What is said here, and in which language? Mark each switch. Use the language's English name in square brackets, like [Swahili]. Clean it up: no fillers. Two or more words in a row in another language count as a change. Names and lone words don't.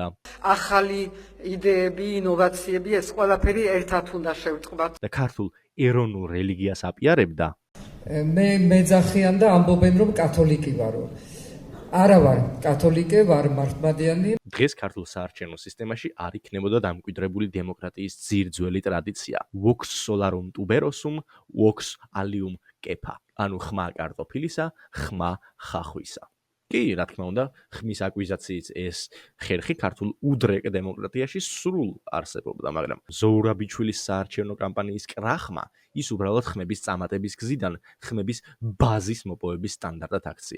[Georgian] ახალი იდეები, ინოვაციები, ეს ყველაფერი ერთად უნდა შევწყდათ. და ქართულ ეროვნულ რელიგიას აპიარებდა. მე მეძახიან და ამბობენ რომ კათოლიკი ვარო. არა ვარ კათოლიკე, ვარ მართლმადიანი. დღეს ქართულ საარჩევნო სისტემაში არ იქნებოდა დამკვიდრებული დემოკრატიის ძირძველი ტრადიცია. [Latin] Vox solarum tuberosum, vox alium kepa. [Georgian] ანუ ხმა კარტოფილისა, ხმა ხახვისა. კი, რა თქმა უნდა, ხმის აკვიზაციით ეს ხერხი ქართულ უდრეკ დემოკრატიაში სრულ არსებობდა, მაგრამ ზოურაბიჩვილის საარჩევნო კამპანიის კრახმა ის უბრალოდ ხმების წამატების გზიდან ხმების ბაზის მოპოვების სტანდარტად აქცია.